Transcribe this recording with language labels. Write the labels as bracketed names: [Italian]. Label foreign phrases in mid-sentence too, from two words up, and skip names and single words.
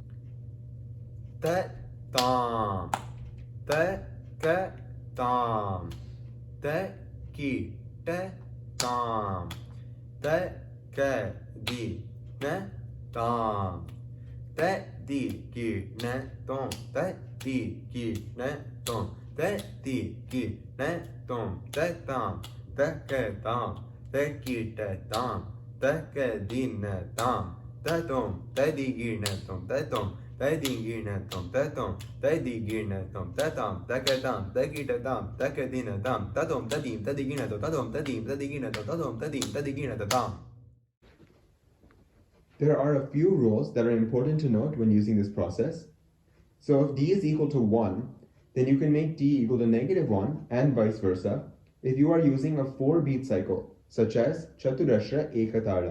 [English] Tam, tam, ki, tam, di, ne, tam, di, ki, ne, tom, di, ki, ne, tom, di, ki, ne, tom, tam, ke, tam, ki, tam, ke, di, ne, tam, tatom, tadikinatom, tatom, tadikinatom, tatom, tadikinatom, tatam, takatam, takitatam, takadinatam, tatom, tadim, tadikinato, tatom, tadim, tadikinato, tatom, tadim, tadikinatatam. There are a few rules that are important to note when using this process. So if D is equal to 1, then you can make D equal to -1 and vice versa if you are using a 4-beat cycle, such as Chaturashra Ekatalam.